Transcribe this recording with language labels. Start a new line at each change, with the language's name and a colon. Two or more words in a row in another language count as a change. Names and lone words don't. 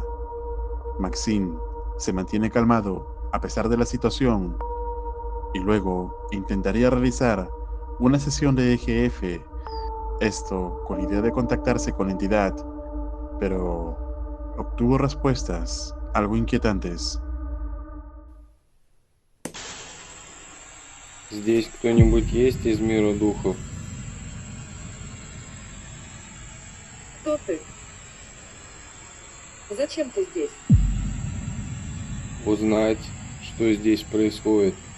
Spanish: Maxine se mantiene calmado a pesar de la situación y luego intentaría realizar una sesión de EGF, esto con la idea de contactarse con la entidad, pero obtuvo respuestas algo inquietantes.
Russian: Здесь кто-нибудь есть из мира духов? Кто ты? Зачем ты здесь? Узнать, что здесь происходит.